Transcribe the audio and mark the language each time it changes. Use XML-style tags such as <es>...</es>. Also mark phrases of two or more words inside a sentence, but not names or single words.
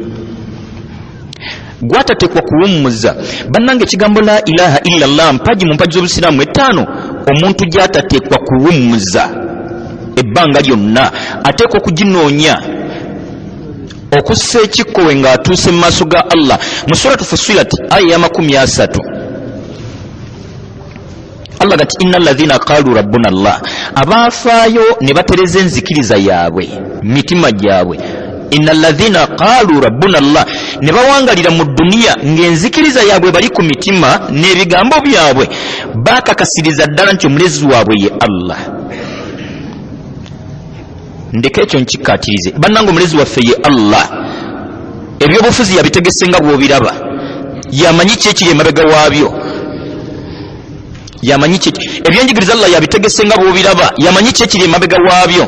<lg>Gwatatekwa kuwummuza bannange ekigambo</lg> <ar>لا إله إلا الله</ar> <lg>mpaji mu mpaji z'obusiraamu etaano omuntu gyatatekwa kuwummuza ebbanga lyonna ateekwa okuginoonya okussa ekikkowe ng'atuuse mu maaso ga Allah. Mu suratu Fussilat aya ya 30 Allah gati</lg> <ar>إن الذين قالوا ربنا الله,</ar> <lg>abaafaayo ne batereza enzikiriza yaabwe mitima gyabwe.</lg> <ar>إن الذين قالوا ربنا الله,</ar> <lg>ne bawangalira mu duniya ng'enzikiriza yaabwe bali ku mitima n'ebigambo byabwe bakakasiriza ddala nti omulezi waabwe ye Allah. Ndeka ekyo nkikkaatirize bannange, omulezi waffe ye Allah. Ebyobufuzi yabitegese nga bw'obiraba, yamanyi ki ekiri emabega waabyo, yamanyi ki ebyenjigiriza Allah yabitegese nga bw'obiraba, yamanyi ki ekiri emabega waabyo.</lg>